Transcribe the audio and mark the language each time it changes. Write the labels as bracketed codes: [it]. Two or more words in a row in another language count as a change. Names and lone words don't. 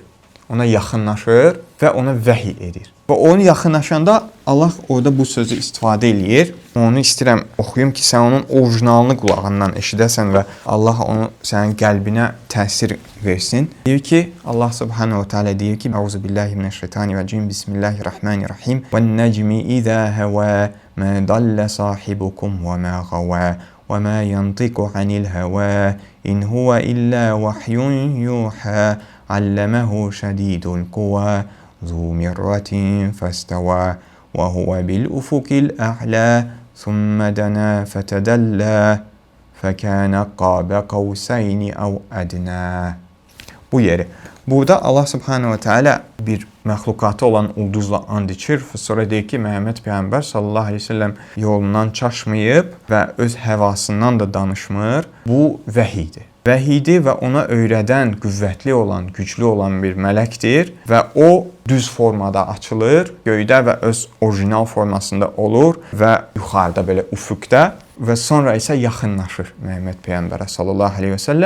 [az] Ona yaxınlaşır və ona vəhiy edir. Və onu yaxınlaşanda Allah orada bu sözü istifadə eləyir. Onu istəyirəm oxuyum ki, sən onun orijinalını qulağından eşidəsən və Allah onu sənin qəlbinə təsir versin. Deyir ki, Allah [ar] سبحانه وتعالى [az] deyir ki, [ar] أعوذ بالله من الشيطان الرجيم. بسم الله الرحمن الرحيم. والنجم إذا هوى ما ضل صاحبكم وما غوى وما ينطق عن الهوى إن هو إلا وحي يوحى علمه شديد القوى ذو مرة فاستوى وهو بالأفق الأعلى ثم دنا فتدلى فكان قاب قوسين أو أدنى. [az] Bu yeri. Burada Allah [ar] سبحانه وتعالى [az] bir məxluqatı olan ulduzla and içir. Sonra deyir ki, Məhəmməd Peyğəmbər [ar] صلى الله عليه وسلم [az] yolundan çaşmayıb və öz həvasından da danışmır. Bu vəhiydir. vəhidi və ona öyrədən, qüvvətli olan, güclü olan bir mələkdir və o düz formada açılır, göydə və öz orijinal formasında olur və yuxarıda belə üfüqdə və sonra isə yaxınlaşır Məhəmməd Peyğəmbərə [ar] صلى الله عليه وسلم.